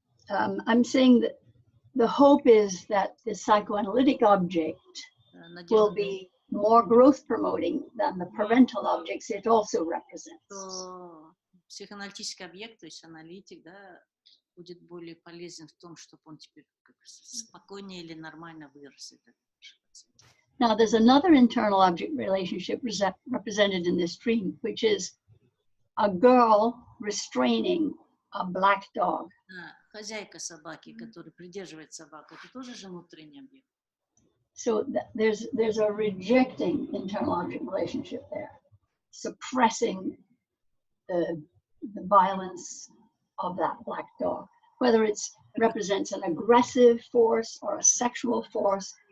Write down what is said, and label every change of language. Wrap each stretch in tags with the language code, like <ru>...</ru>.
<en>I'm saying that the hope is that the psychoanalytic object will be more growth promoting than the parental objects it also represents.</en> <ru>Психоаналитический объект, то есть аналитик, да, будет более полезен в том, чтобы он теперь спокойнее или нормально вырос.</ru> <en>Now, there's another internal object relationship represented in this dream, which is a girl restraining a black dog.</en> <ru>Хозяйка собаки, которая придерживает собаку, это тоже же внутренний объект.</ru> <en>So there's a rejecting internal object relationship there, suppressing the violence of that black dog, whether it represents an aggressive force or a sexual force.</en>